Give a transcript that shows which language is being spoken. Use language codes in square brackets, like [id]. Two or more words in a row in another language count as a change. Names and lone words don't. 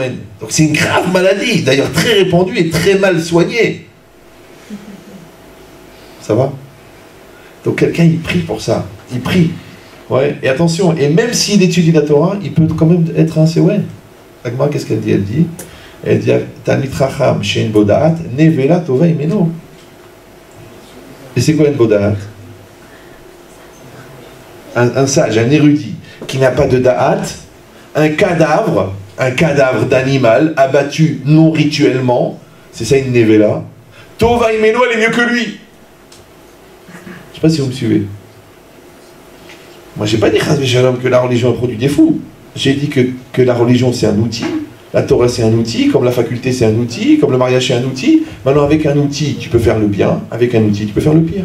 [fr] Donc c'est une grave maladie, d'ailleurs très répandue et très mal soignée. Ça va? Donc quelqu'un, il prie pour ça. Il prie. Ouais. Et attention, et même s'il étudie la Torah, il peut quand même être un CON. Agma, qu'est-ce qu'elle dit? Elle dit [he] תלמיד חכם שאין בו דעת נבלה טובה ממנו. [fr] Et c'est quoi une bodaat? Un sage, un érudit, qui n'a pas de da'at, un cadavre d'animal abattu non rituellement, c'est ça une nevela. [he] טובה ממנו, [fr] elle est mieux que lui. Je sais pas si vous me suivez. Moi, j'ai pas dit que la religion a produit des fous. J'ai dit que la religion c'est un outil. La Torah c'est un outil, comme la faculté c'est un outil, comme le mariage c'est un outil. Maintenant avec un outil tu peux faire le bien, avec un outil tu peux faire le pire.